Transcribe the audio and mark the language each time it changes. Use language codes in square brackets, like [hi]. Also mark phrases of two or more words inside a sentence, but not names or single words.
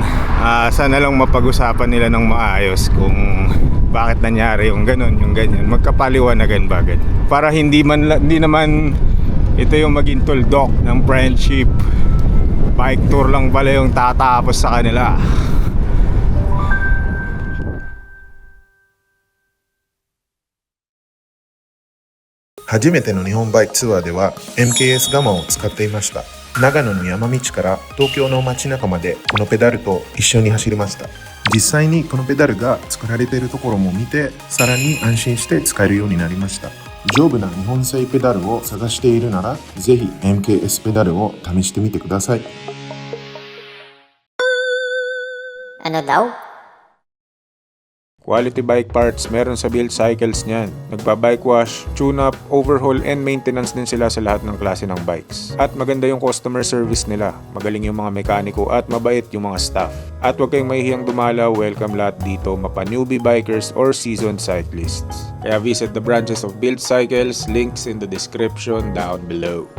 [tl] Sana lang mapag-usapan nila ng maayos kung bakit nangyari yung ganun, yung ganyan. Magkapaliwanagan ba ganyan? Para hindi naman ito yung maging tuldok ng friendship. Bike tour lang pala yung tatapos sa kanila. [ja] 初めての日本 Bike Tour では MKS ガマを使っていました。長野の山道から東京の街中までこのペダルと一緒に走りました。実際にこのペダルが作られているところも見て、さらに安心して使えるようになりました。丈夫な日本製ペダルを探しているなら、ぜひ MKS ペダルを試してみてください。 [tl] Ano daw? [en] Quality bike parts [tl] meron sa Build Cycles niyan. Nagpa- [en] bike wash, tune-up, overhaul, and maintenance [tl] din sila sa lahat ng klase ng bikes. At maganda yung [en] customer service [tl] nila. Magaling yung mga mekaniko at mabait yung mga staff. At huwag kayong mahihiyang dumalaw, welcome lahat dito, mapa [en] newbie bikers or seasoned cyclists. Kaya visit the branches of Build Cycles, links in the description down below.